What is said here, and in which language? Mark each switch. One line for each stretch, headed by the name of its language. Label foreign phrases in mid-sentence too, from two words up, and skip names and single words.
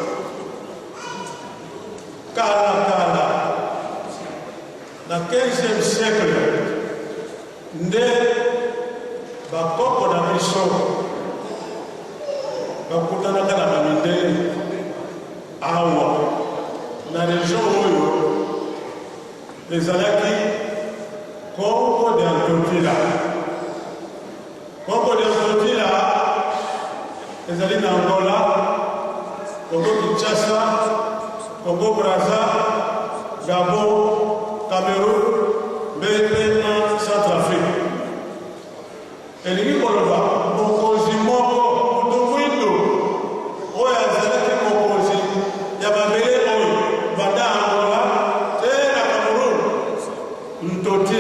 Lingala: kala na 15e siècle nde bakoko na biso bakutanaka na bamindele awa na région oyo ezalaki Congo de Antioquia. Congo de Antioquia ezali na Angola, Congo Kinshasa, Congo Brazza, Gabon, Cameroun, mpe na Centrafrique. Elingi koloba mokonzi moko mutu mwindo oyo azalaki mokonzi ya babele oyo banda Angola te na Cameroun Ntotila.